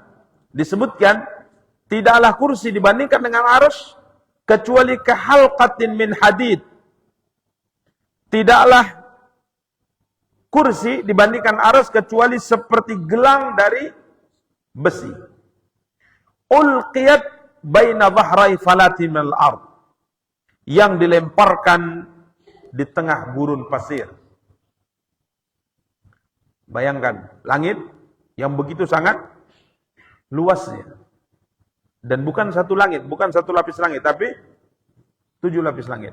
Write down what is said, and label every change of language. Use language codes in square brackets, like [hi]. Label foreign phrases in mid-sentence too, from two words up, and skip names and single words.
[id] Disebutkan tidaklah kursi dibandingkan dengan arsy kecuali [ar] كحلقة من حديد. [id] Tidaklah kursi dibandingkan arsy kecuali seperti gelang dari besi. [ar] أُلقيت بين ظهري فلاة من الأرض, [id] yang dilemparkan di tengah gurun pasir. Bayangkan langit yang begitu sangat luasnya, dan bukan satu langit, bukan satu lapis langit, tapi 7 lapis langit.